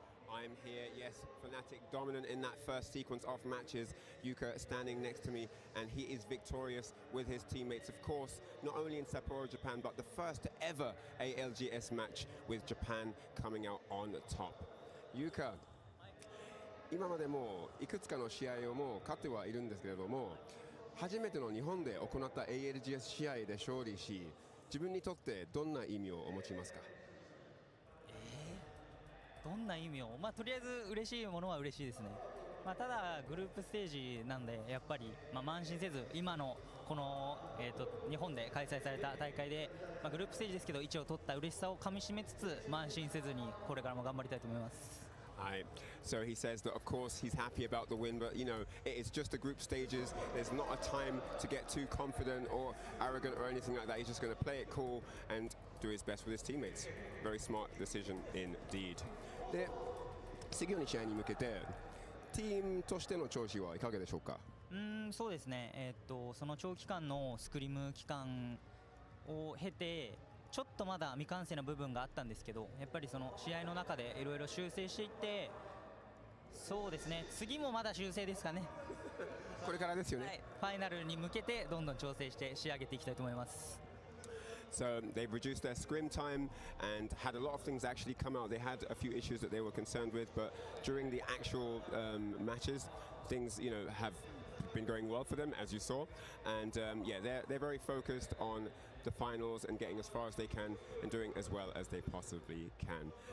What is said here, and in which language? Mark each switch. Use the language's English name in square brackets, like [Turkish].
[English] I'm here, yes, Fnatic dominant in that first sequence of matches. Yuka standing next to me, and he is victorious with his teammates, of course, not only in Sapporo, Japan, but the first ever ALGS match with Japan coming out on top. [Japanese] Yuka, 今までもいくつかの試合をもう勝ってはいるんですけれども、初めての日本で行った ALGS 試合で勝利し、自分にとってどんな意味をお持ちますか？どんな意味を、とりあえず嬉しいものは嬉しいですね。ただグループステージなんでやっぱり、慢心せず今のこの、日本で開催された大会で、グループステージですけど1を取った嬉しさをかみしめつつ慢心せずにこれからも頑張りたいと思います。 [English] So he says that of course he's happy about the win, but you know, it is just the group stages. There's not a time to get too confident or arrogant or anything like that. He's just going to play it cool and do his best with his teammates. Very smart decision indeed. [Japanese] で、次の試合に向けてチームとしての調子はいかがでしょうか？そうですね。その長期間のスクリーム期間を経て。ちょっとまだ未完成な部分があったんですけど、やっぱりその試合の中でいろいろ修正していって、そうですね、次もまだ修正ですかね。これからですよね。はい、ファイナルに向けてどんどん調整して仕上げていきたいと思います。 [English] So they've reduced their scrim time and had a lot of things actually come out. They had a few issues that they were concerned with, but during the actual matches, things have been going well for them, as you saw. And yeah, they're very focused on the finals and getting as far as they can and doing as well as they possibly can.